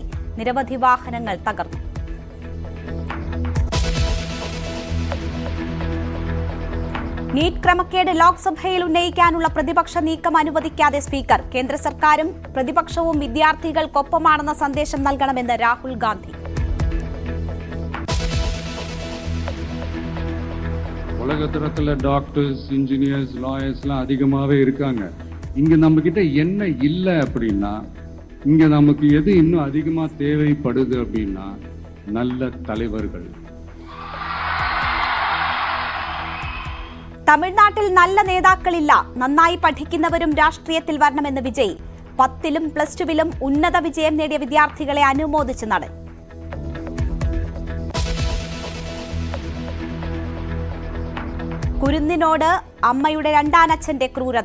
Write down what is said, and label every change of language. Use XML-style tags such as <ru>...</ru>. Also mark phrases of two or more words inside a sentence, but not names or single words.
<ml>നിരവധി വാഹനങ്ങൾ തകർന്നു. നീറ്റ് ക്രമക്കേട് ലോക്സഭയിൽ ഉന്നയിക്കാനുള്ള പ്രതിപക്ഷ നീക്കം അനുവദിക്കാതെ സ്പീക്കർ. കേന്ദ്ര സർക്കാരും പ്രതിപക്ഷവും വിദ്യാർത്ഥികൾക്കൊപ്പമാണെന്ന സന്ദേശം നൽകണമെന്ന് രാഹുൽ ഗാന്ധി.</ml> <ta>உலகத்துல டாக்டர்ஸ், இன்ஜினியர்ஸ், லாயர்ஸ்லாம் அதிகமாகவே இருக்காங்க. இங்க நம்ம கிட்ட என்ன இல்லை அப்படின்னா, இங்க நமக்கு எது இன்னும் அதிகமா தேவைப்படுது அப்படின்னா நல்ல தலைவர்கள்.</ta> <ml>തമിഴ്നാട്ടിൽ നല്ല നേതാക്കളില്ല. നന്നായി പഠിക്കുന്നവരും രാഷ്ട്രീയത്തിൽ വരണമെന്ന് വിജയ്. 10ലും +2വിലും ഉന്നത വിജയം നേടിയ വിദ്യാർത്ഥികളെ അനുമോദിച്ച് നടൻ. കുരുന്നിനോട് അമ്മയുടെ രണ്ടാനച്ഛന്റെ ക്രൂരത.</ml>